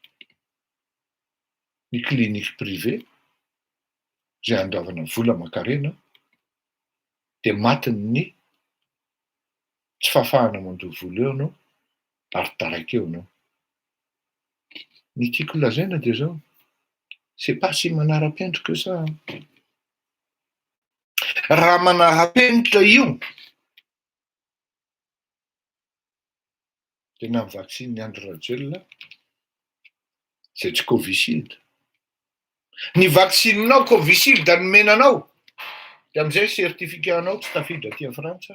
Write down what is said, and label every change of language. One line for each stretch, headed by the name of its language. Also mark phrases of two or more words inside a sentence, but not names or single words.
Malagasy: Ny
French: clinique privé
Malagasy: zay andoavana vola aman-karena dia matiny ny tsy fahafahana mandoha vola eo anao ary taraiky eo anao. Ny tiako lazaina dia zao,
French: c'est pas si manara-penitra que ça.
Malagasy: Raha manara-penitra io dia na ny vaccine Andrew Rajel zay tsy Covishield. Ny vaccininao Covishield nomenanao dia amin'izay certificat-nao tsy tafiditra aty Frantsa.